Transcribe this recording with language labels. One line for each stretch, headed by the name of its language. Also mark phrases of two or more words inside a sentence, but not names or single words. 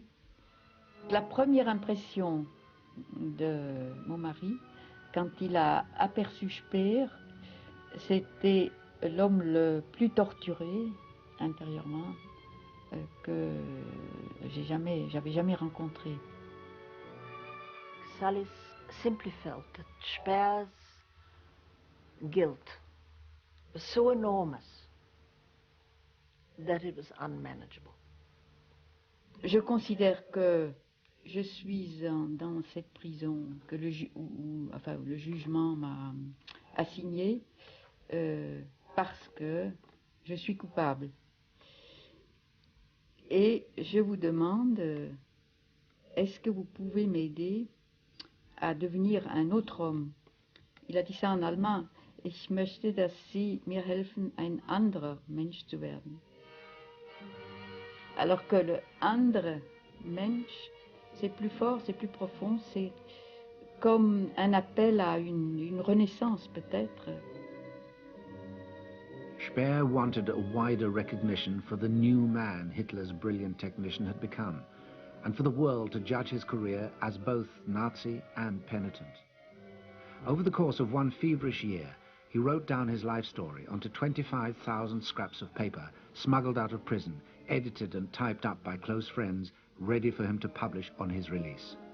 French: La première impression de mon mari, quand il a aperçu Speer, c'était l'homme le plus torturé intérieurement que j'avais jamais rencontré.
English: Salis simply felt that Speer's guilt was so enormous that it was unmanageable.
French: Je considère que je suis dans cette prison que le jugement m'a assigné parce que je suis coupable. Et je vous demande, est-ce que vous pouvez m'aider à devenir un autre homme? Il a dit ça en allemand.
German: Ich möchte, dass Sie mir helfen, ein anderer Mensch zu werden.
French: Alors que le
German: andere Mensch,
French: c'est plus fort, c'est plus profond, c'est comme un appel à une renaissance peut-être.
English: Speer wanted a wider recognition for the new man Hitler's brilliant technician had become, and for the world to judge his career as both Nazi and penitent. Over the course of one feverish year, he wrote down his life story onto 25,000 scraps of paper, smuggled out of prison, edited and typed up by close friends, ready for him to publish on his release.